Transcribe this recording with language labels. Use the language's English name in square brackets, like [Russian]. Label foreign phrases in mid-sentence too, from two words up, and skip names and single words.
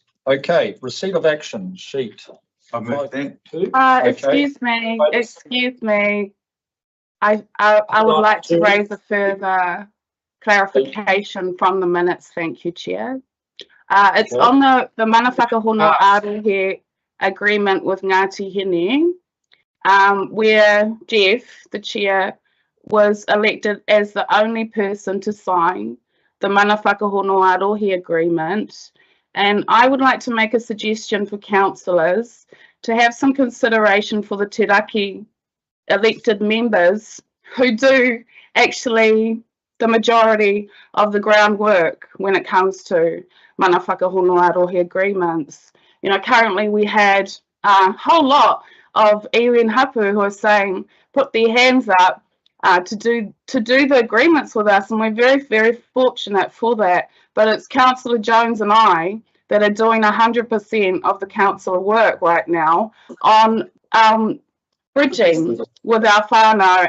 [English] Okay, receipt of action sheet. I move that. 5.2. Excuse me. I would like to raise a further clarification from the minutes. Thank you, Chair. It's Okay. on the [Māori] mana whakahono arohe [English] agreement with Ngāti Hine, where Jeff, the Chair, was elected as the only person to sign the [Māori] mana whakahono arohe [English] agreement. And I would like to make a suggestion for councillors to have some consideration for the Te Raki elected members who do actually the majority of the groundwork when it comes to [Māori] mana whakahono arohe [English] agreements. You know, currently we had a whole lot of iwi and hapu who are saying, put their hands up to do the agreements with us, and we're very, very fortunate for that. But it's Councillor Jones and I that are doing 100% of the council work right now on bridging with our whānau.